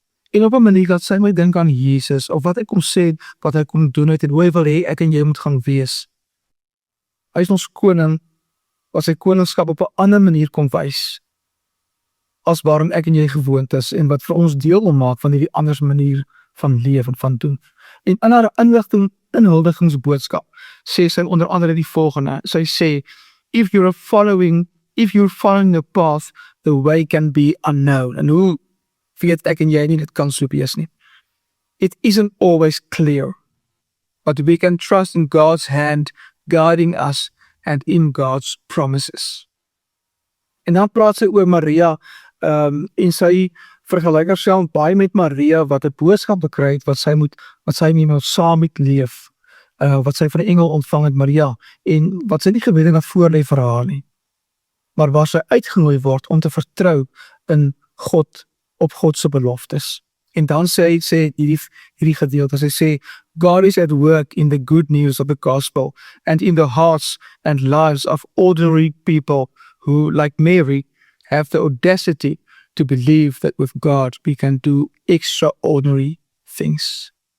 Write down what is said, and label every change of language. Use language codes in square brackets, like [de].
[af] En op 'n manier dat sy my dink aan Jesus, of wat hy kom sê, wat hy kom doen het en hoe hy wil hê ek en jy moet gaan wees. Hy is ons koning, wat sy koningskap op 'n ander manier kom wys, as waarin ek en jy gewoond is, en wat vir ons deel maak van hierdie anders manier van leef en van doen. En in haar inhuldigingsboodskap sê sy onder andere die volgende. Sy sê, [en] if you're following the path, the way can be unknown. [af] En hoe weet ek en jy nie dit kan so wees nie? [en] It isn't always clear, but we can trust in God's hand guiding us and in God's promises. [af] En dan praat sy oor Maria, en sy vergelyk haarself baie met Maria wat 'n boodskap gekry het wat sy mee saam moet leef, wat sy van 'n engel ontvang het, Maria, en wat sy nie geweet het wat voor lê vir haar nie, maar waar sy uitgenooi word om te vertrou in God, op God se beloftes. En dan sê hierdie gedeelte, sy sê, [en] God is at work in the good news of the gospel and in the hearts and lives of ordinary people who, like Mary, have the audacity to believe that with God we can do extraordinary things.